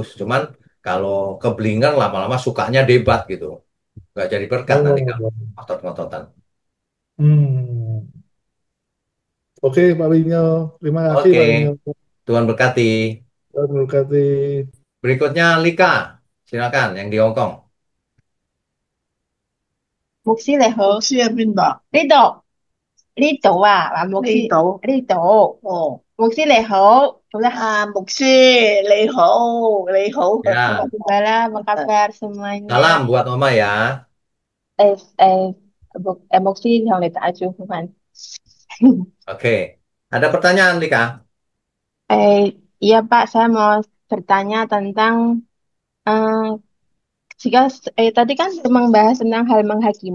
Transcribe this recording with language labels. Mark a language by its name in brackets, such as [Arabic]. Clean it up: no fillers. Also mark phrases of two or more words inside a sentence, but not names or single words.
[Indonesian] Cuman kalau keblinger lama-lama sukanya debat gitu. Nggak jadi berkat nanti kalau Oh, ngotot-ngototan. hmm. Oke, Pak Wisnu. Terima kasih, Oke, Pak Wisnu. Tuhan berkati. Terima kasih. Berikutnya Lika, silakan yang di Hong Kong. [Cantonese] 牧師你好，牧師喺邊度？呢度啊，話牧師呢度哦，牧師你好，做得牧師你好， [Indonesian] Ya, Gimana apa kabar semuanya? salam buat Oma ya. Eh, eh, Moksi yang lihat aja bukan? Oke, ada pertanyaan Lika? Eh, iya Pak, saya mau bertanya tentang eh, jika tadi kan membahas tentang hal menghakimi.